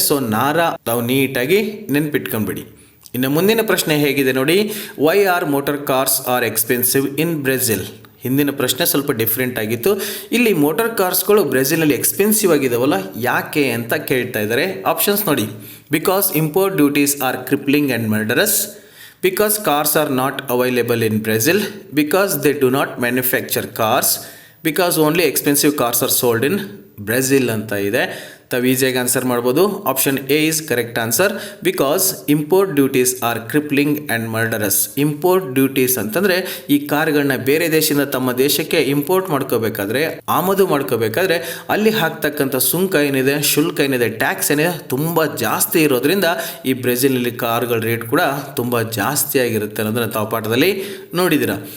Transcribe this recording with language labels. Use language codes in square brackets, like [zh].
[kn] So ನಾರಾ ನಾವು ನೀಟಾಗಿ ನೆನ್ಪಿಟ್ಕೊಂಡ್ಬಿಡಿ. ಇನ್ನು ಮುಂದಿನ ಪ್ರಶ್ನೆ ಹೇಗಿದೆ ನೋಡಿ. [en] Why are motor cars are expensive in Brazil? [kn] ಹಿಂದಿನ ಪ್ರಶ್ನೆ ಸ್ವಲ್ಪ ಡಿಫ್ರೆಂಟ್ ಆಗಿತ್ತು. ಇಲ್ಲಿ ಮೋಟಾರ್ ಕಾರ್ಸ್ಗಳು ಬ್ರೆಜಿಲಲ್ಲಿ ಎಕ್ಸ್ಪೆನ್ಸಿವ್ ಆಗಿದಾವಲ್ಲ, ಯಾಕೆ ಅಂತ ಕೇಳ್ತಾ ಇದ್ದಾರೆ. ಆಪ್ಷನ್ಸ್ ನೋಡಿ. [en] because import duties are crippling and murderous, because cars are not available in Brazil, because they do not manufacture cars, because only expensive cars are sold in Brazil [kn] ಅಂತ ಇದೆ. ತಾವು ಈಸಿಯಾಗಿ ಆನ್ಸರ್ ಮಾಡ್ಬೋದು. [en] Option A is correct answer. Because import duties are crippling and murderous. [kn] Import duties ಅಂತಂದರೆ ಈ ಕಾರ್ಗಳನ್ನ ಬೇರೆ ದೇಶದಿಂದ ತಮ್ಮ ದೇಶಕ್ಕೆ ಇಂಪೋರ್ಟ್ ಮಾಡ್ಕೋಬೇಕಾದ್ರೆ, ಆಮದು ಮಾಡ್ಕೋಬೇಕಾದ್ರೆ ಅಲ್ಲಿ ಹಾಕ್ತಕ್ಕಂಥ ಸುಂಕ ಏನಿದೆ, ಶುಲ್ಕ ಏನಿದೆ, ಟ್ಯಾಕ್ಸ್ ಏನಿದೆ ತುಂಬ ಜಾಸ್ತಿ ಇರೋದ್ರಿಂದ ಈ ಬ್ರೆಜಿಲ್ನಲ್ಲಿ ಕಾರ್ಗಳ ರೇಟ್ ಕೂಡ ತುಂಬ ಜಾಸ್ತಿ ಆಗಿರುತ್ತೆ ಅನ್ನೋದನ್ನು ತಾವು ಪಾಠದಲ್ಲಿ ನೋಡಿದ್ದೀರಾ.